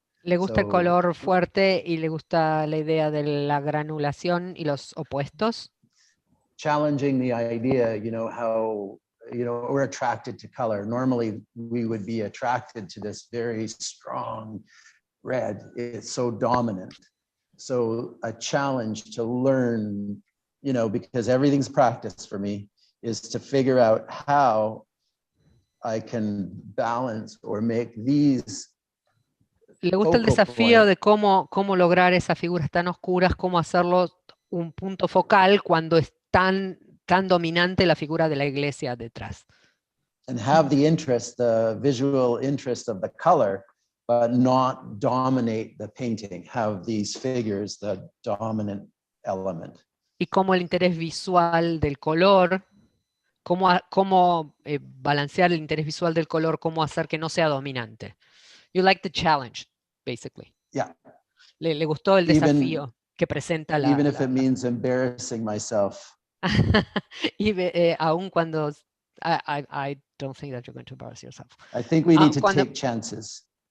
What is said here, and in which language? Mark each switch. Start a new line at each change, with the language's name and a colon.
Spanish: Le gusta el color fuerte y le gusta la idea de la granulación y los opuestos.
English: Challenging the idea, how, we're attracted to color. Normally, we would be attracted to this very strong red. It's so dominant. So a challenge to learn, because everything's practice for me, is to figure out how I can balance or make these.
Spanish: Le gusta el desafío de cómo lograr esas figuras tan oscuras, cómo hacerlo un punto focal cuando es tan dominante la figura de la iglesia detrás.
English: And have the interest, the visual interest of the color, but not dominate the painting. Have these figures the dominant element.
Spanish: Y cómo el interés visual del color, cómo balancear el interés visual del color, cómo hacer que no sea dominante.
English: You like the challenge, basically. Yeah.
Spanish: Le gustó el desafío que presenta la.
English: Even if it means embarrassing myself.
Spanish: Y aun cuando
English: I don't think that you're going to embarrass yourself. I think we need to take chances.